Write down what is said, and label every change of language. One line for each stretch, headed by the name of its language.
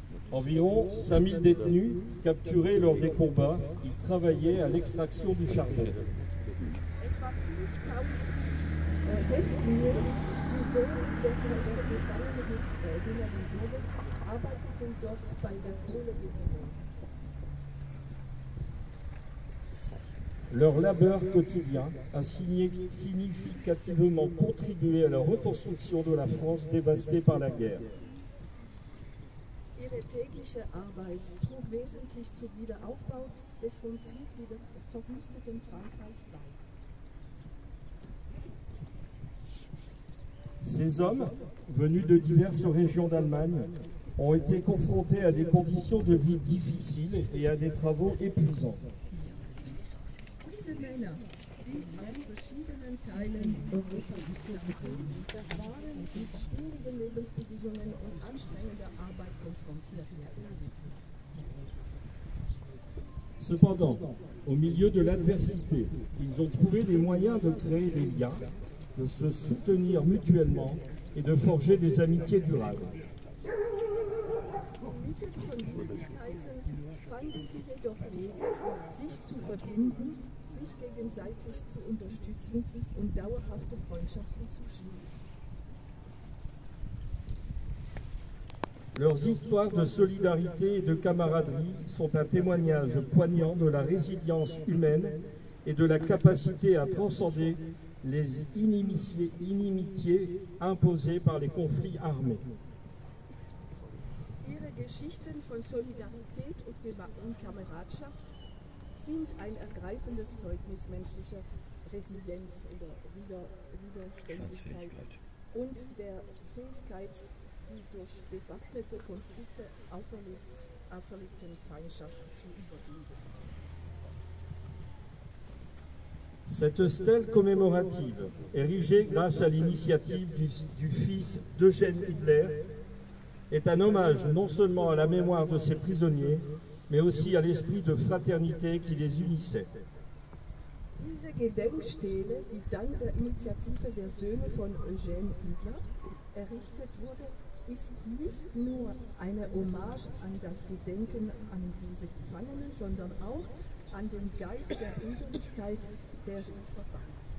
French: Environ 5000 détenus capturés lors des combats, ils travaillaient à l'extraction du charbon.
German: Etwa 5000 Häftlinge, die während der Kämpfe genommen wurden, arbeiteten dort bei der Kohlegewinnung.
French: Leur labeur quotidien a significativement contribué à la reconstruction de la France dévastée par la guerre.
German: Ihre tägliche Arbeit trug wesentlich zum Wiederaufbau des vom Krieg wieder verwüsteten Frankreichs bei.
French: Ces hommes, venus de diverses régions d'Allemagne, ont été confrontés à des conditions de vie difficiles et à des travaux épuisants.
German: Diese Männer, die aus verschiedenen Teilen Europas waren mit schwierigen Lebensbedingungen und anstrengender Arbeit konfrontiert.
French: Cependant, au milieu de l'adversité, ils ont trouvé des moyens de créer des liens, de se soutenir mutuellement et de forger des amitiés durables.
German: Inmitten von Widrigkeiten fanden sie jedoch Wege, sich zu verbinden, sich gegenseitig zu unterstützen und dauerhafte Freundschaften zu schließen.
French: Leurs histoires de solidarité et de camaraderie sont un témoignage poignant de la résilience humaine et de la capacité à transcender les inimitiés imposées par les conflits armés.
German: Ihre Geschichten von Solidarität und Kameradschaft sind ein ergreifendes Zeugnis menschlicher Resilienz oder Widerständigkeit und der Fähigkeit, die durch bewaffnete Konflikte auferlegten Feindschaften zu überwinden.
French: Cette stèle commémorative, érigée grâce à l'initiative du fils d'Eugène Hitler, est un hommage non seulement à la mémoire de ces prisonniers, mais aussi à l'esprit de fraternité qui les unissait.
German: Diese Gedenkstele, die dank der Initiative der Söhne von Eugène Hitler errichtet wurde, ist nicht nur eine Hommage an das Gedenken an diese Gefangenen, sondern auch an den Geist der Brüderlichkeit, der sie verband.